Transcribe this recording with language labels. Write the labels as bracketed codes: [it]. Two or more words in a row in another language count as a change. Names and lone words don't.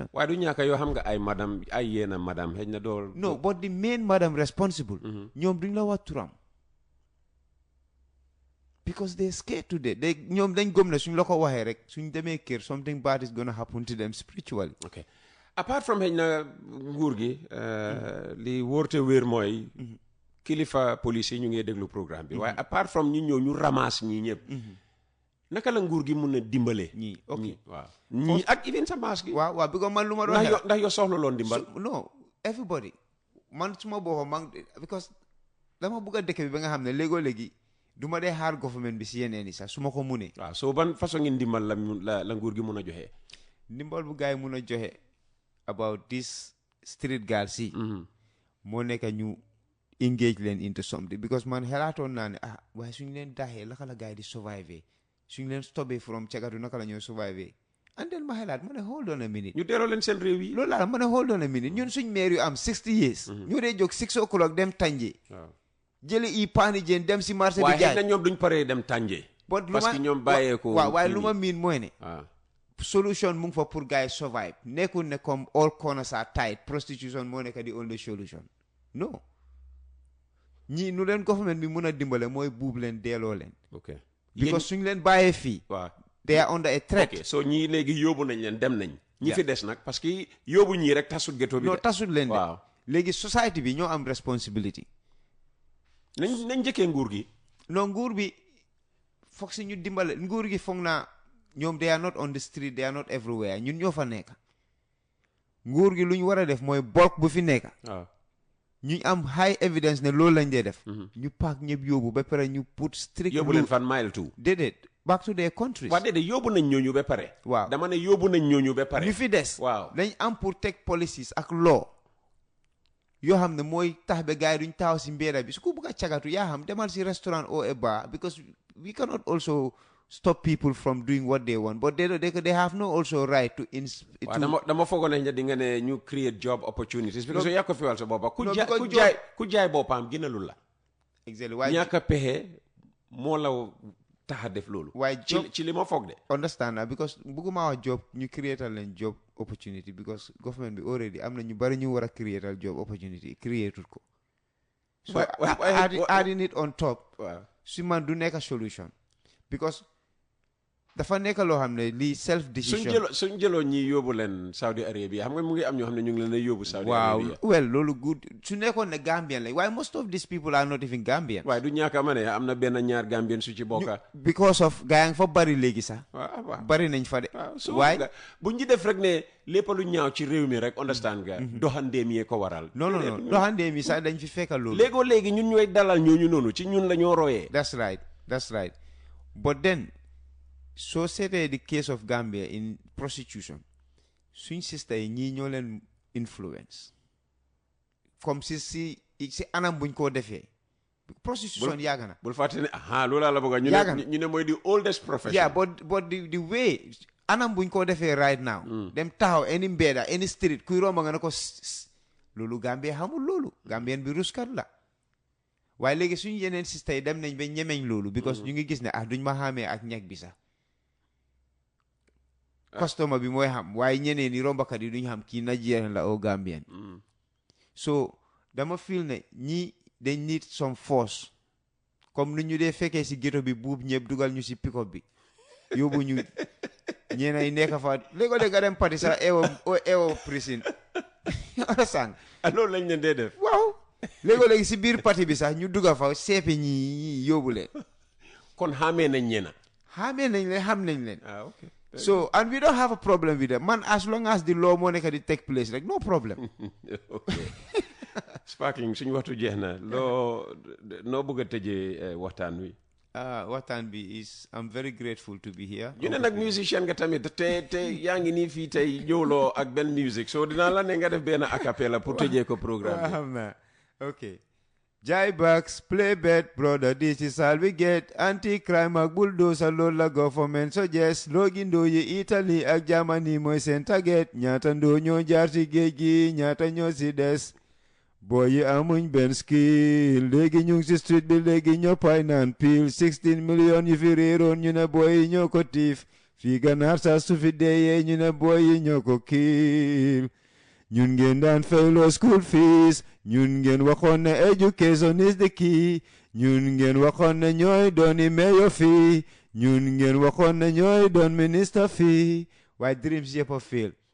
[wo] waaye du ñàkk yoo xam nga ay madam ay yéena madam xëy na dool [en] no but the main madam responsible [wo] ñoom duñ la wax turam [en] because they scared to death [wo] ñoom dañ gëm ne suñ la ko waxee rek suñ demee kër [en] something bad is gonna happen to them spiritually. [wo] okay [en] apart from [wo] xëy na nguur gi li wóorte wéer mooy kilifa police yi ñu ngi déglu programme bi waaye [en] apart from [wo] ñu ñëw ñu ramasse ñii ñëpp naka la nguur gi mun a dimbalee ñii ok waaw ñii ak even sa maas gi waaw because man lu ma doon ndax yoo soxla loon dimbal [en] no everybody [wo] man suma boppa man because dama bëgg a dëkk bi ba nga xam ne léegi du ma dee xaar government bi si yeneen yi sax su ma ko munee waaw soo ban façon ngi ndimbal la nguur gi mun a joxe ndimbal bu gars yi mun a joxe [en] about this street girls [wo] yi moo nekk ñu engage leen [en] into something [wo] because man xelaatoon naa ne waaye suñu leen daaxee naka la gars yi di survive suñu leen stopé from cagatu naka la ñoo survive [en] and then [wo] ma xelaat ma ne [en] hold on a minute [wo] ñu delloo leen seen réew yi loolu laa ma ne [en] hold on a minute [wo] ñun suñ maire yu am 60 years ñu dee jóg [en] 6 o'clock [wo] dem tànjee jëli i paani jeen dem si marché bi jaay waaye ñoom duñ paree dem tànjee parce que ñoom bàyyee ko waaw waaye lu ma miin mooy ne solution mu ngi fa pour gars yi survive nekkul ne comme [en] all corners are tight [wo] prostitution moo nekk di [en] only solution [wo] non ñii nu leen government bi mun a dimbale mooy buub leen deeloo leen ok because suñ leen bàyyee fii waaw [en] they are under a threat [wo] ok so ñii léegi yóbbu nañ leen dem nañ ñi fi des nag parce que yóbbu ñii rek tasut ghetto bi non tasut leen de waaw léegi society bi ñoo am responsibility nañ njëkkee nguur gi non nguur bi foog si ñu dimbale nguur gi foog naa ñoom [en] they are not on the street they are not everywhere [wo] ñun ñoo fa nekk nguur gi lu ñu war a def mooy bulk bu fi nekk waaw ñu am [en] high evidence [wo] ne loolu lañ dee def ñu paak ñëpp yóbbu ba pare ñu [en] put strict [wo] yóbbu leen fan mile two [en] déedéet back to their countries [wo] waaw déedéet yóbbu nañ ñooñu ba pare waaw dama ne yóbbu nañ ñooñu ba pare ñu fi des waaw dañ am pour teg policies ak law yoo xam ne mooy tax ba gars yi duñ taxaw si mbedda bi su ko bëgg a cagatu yaa xam demal si restaurant [en] or a bar because we cannot also stop people from doing what they want but they have no also right to [wo] dama foogoon nañ ne di nga ne ñu [en] create job opportunities [wo] because yaa ko fiwal sa boppa ku jaay boppam gënalul la exactly waaye ñàkk a pexe moo la tax a def loolu waaye ci li ma foog de understand na because bëgguma wax job ñu creatal leen [en] job opportunity [wo] because government bi already am na ñu bari ñu war a creatal [en] job opportunity [wo] created ko [en] so adding it on top [wo] su man du nekk solution because dafa nekk loo xam ne lii [en] self decision [wo] suñ jëloo ñi yóbbu leen Saudi Arabia xam nga mu ngi am ñoo xam ne ñu ngi leen a yóbbu Saudi Arabia [en] well loolu good [wo] su nekkoon ne Gambian la waaye [en] most of these people are not even Gambians [wo] waaye du ñàkk a ma ne am na benn ñaar Gambian su ci bokka [en] because of [wo] gaa yaa ngi fa bari léegi sax waaw bari nañ fa de waaye bu ñu def rek ne lépp lu ñaaw ci réew mi rek understand nga doxandeem yee ko waral non doxandeem yi sax dañ fi fekka loolu léegi ñun ñooy dalal ñooñu noonu ci ñun la ñoo royee that's right but then soo seetee the case of Gambia in prostitution suñ sister yi ñii ñoo leen influence comme si anam buñ koo defee prostitution yàgg na bul fàtte ne loolu la bëgg ñu ne mooy [en] the oldest profession [wo] yeah but the way anam buñ koo defee [en] right now [wo] dem taxaw any mbedda [en] any street [wo] kuy romba nga ne ko loolu Gambia xamul loolu Gambien bi ruskat la waaye léegi suñ yeneen sister yi dem nañ ba ñemeñ loolu because ñu ngi gis ne duñ ma xamee ak ñag bi sax customer bi mooy xam waaye ñeneen ni rombakat yi duñ xam kii Nigerian la o Gambian so dama feel ne ñi dañ [en] need some force [wo] comme nu ñu dee fekkee si ghetto bi buub ñëpp dugal ñu si pick-up bi yóbbu ñu ñeena yi nekk fa léegi nga dem parti sax ewo prison understand loolu lañ leen dee def waaw léegi si biir parti bi sax ñu dugal fa seepe ñi yóbbu leen kon xamee nañ ñeena xamee nañ leen xam nañ leen [en] okay. So, and we don't have a problem with them. Man, as long as the law money can take place, like, no problem. Okay. Sparkling, [wo] suñu waxtu jeex na loo noo bëgg a tëjee waxtaan wi. waxtaan bi [en] is I'm very grateful to be here. [wo] ñu ne nag musician nga tamit te yaa ngi nii fii tey ñëwloo ak benn musique so dinaa la ne nga def benn a cappella pour tëjee ko programme bi. xam naa ok. [en] Jai Bucks, play bet, brother, this is all we get. [wo] Anti-crime ak bulldozer loolu la government suggest. Loogi ndoo yi Italy ak Germany mooy seen target. ñaata ndoo ñoo jaar ci géej gi ñaata ñoo si des. boy yi amuñ benn skill léegi ñu ngi si street bi léegi ñoppay naan pile 16 million yu fi réeroon ñu ne boy yi ñoo ko tiif fii ganaar saa su fi deeyee ñu ne boy yi ñoo ko kiil ñun ngeen daan fayloo [en] school fees [wo] ñun ngeen waxoon ne [en] education is the key [wo] ñun ngeen waxoon ne ñooy dooni mayor fii ñun ngeen waxoon ne ñooy doon minister fii waaye dreams yëpp a fail